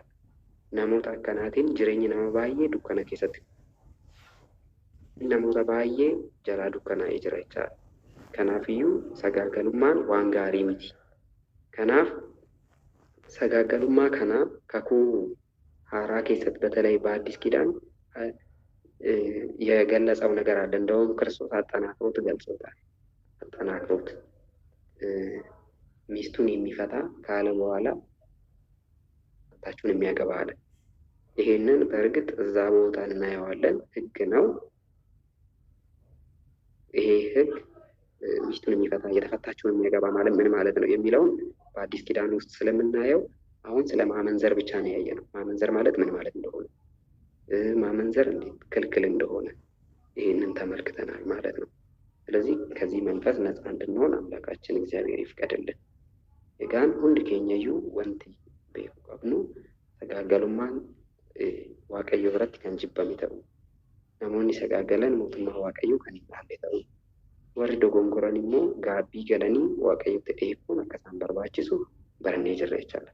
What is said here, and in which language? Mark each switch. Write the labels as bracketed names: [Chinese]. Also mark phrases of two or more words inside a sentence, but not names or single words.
[Oromo] Namoota akkanaatiin jireenyi nama baay'ee dukkana keessatti namoota baay'ee jalaa dukkanaa'ee jira jechaadha. Kanaafiyyuu sagaagalummaan waan gaarii miti. Kanaaf sagaagalummaa kana kakuu haaraa keessatti [Amharic] በተለይ በአዲስ ኪዳን የገለጸው ነገር አለ። እንደውም ክርስቶስ አጠናክሮት ገልጾታል። አጠናክሮት ሚስቱን የሚፈታ ካለ በኋላ ታቹን የሚያገባ አለ። ይሄንን በእርግጥ እዛ ቦታ እናየዋለን። ህግ ነው። ይሄ ህግ ሚስቱን የሚፈታ የተፈታችውን የሚያገባ ማለት ምን ማለት ነው የሚለውን በአዲስ ኪዳን ውስጥ ስለምናየው አሁን ስለ ማመንዘር ብቻ ነው ያየነው። ማመንዘር ማለት ምን ማለት እንደሆነ ማመንዘር እንዴት ክልክል እንደሆነ ይሄንን ተመልክተናል ማለት ነው። ስለዚህ ከዚህ መንፈስ ነፃ እንድንሆን አምላካችን እግዚአብሔር ይፍቀድልን። [Oromo] egaan hundi keenyayyuu wanti beeku qabnu sagaagalummaan waaqayyo biratti kan jibbame ta'u namoonni sagaagalan mootummaa waaqayyoo kan hin dhaalle ta'u warri dogongoran immoo gaabbii galanii waaqayyotti dhiyeessuun akka isaan barbaachisu barannee jirra jechaadha.